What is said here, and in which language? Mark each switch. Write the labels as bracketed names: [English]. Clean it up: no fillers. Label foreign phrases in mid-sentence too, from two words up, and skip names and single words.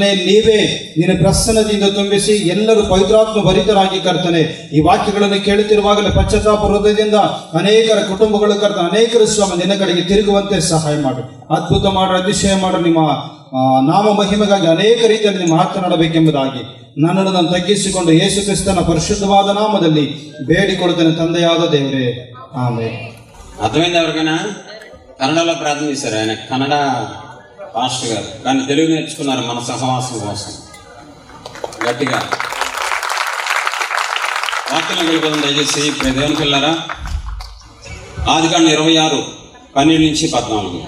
[Kannada] ನೀವೇ ನಿನ್ನ ಪ್ರಸನ್ನದಿಂದ ತುಂಬಿಸಿ ಎಲ್ಲರೂ ಪವಿತ್ರಾತ್ಮ ಭರಿತರಾಗಿ ಕರ್ತನೆ, ಈ ವಾಕ್ಯಗಳನ್ನು ಕೇಳುತ್ತಿರುವಾಗಲೇ ಪಶ್ಚಾತ್ತಾಪ ಹೃದಯದಿಂದ ಅನೇಕರ ಕುಟುಂಬಗಳು ಕರ್ತನೆ, ಅನೇಕರು ಸ್ವಾಮಿ ನಿನ್ನ ಕಡೆಗೆ ತಿರುಗುವಂತೆ ಸಹಾಯ ಮಾಡಿ, ಅದ್ಭುತ ಮಾಡ್ರಿ, ಅತಿಶಯ ಮಾಡ್ರಿ. ನಿಮ್ಮ ನಾಮ ಮಹಿಮೆಗಾಗಿ ಅನೇಕ ರೀತಿಯಲ್ಲಿ ನೀವು ಮಾತನಾಡಬೇಕೆಂಬುದಾಗಿ ನನ್ನನ್ನು ನಾನು ತಗ್ಗಿಸಿಕೊಂಡು ಯೇಸು ಕ್ರಿಸ್ತನ ಪರಿಶುದ್ಧವಾದ ನಾಮದಲ್ಲಿ ಬೇಡಿಕೊಳ್ತೇನೆ ತಂದೆಯಾದ ದೇವರೇ, ಆಮೇಲೆ. [Telugu] అర్థమైంది ఎవరికైనా? కన్నడలో ప్రార్థన చేశారు ఆయన, కన్నడ పాస్టర్ గారు, కానీ తెలుగు నేర్చుకున్నారు మన సహవాసం కోసం. గట్టిగా వాక్యం వెళ్ళిపోతుంది దయచేసి. ఇప్పుడు దేవునికి వెళ్ళారా? ఆదికాండం 26:12-14.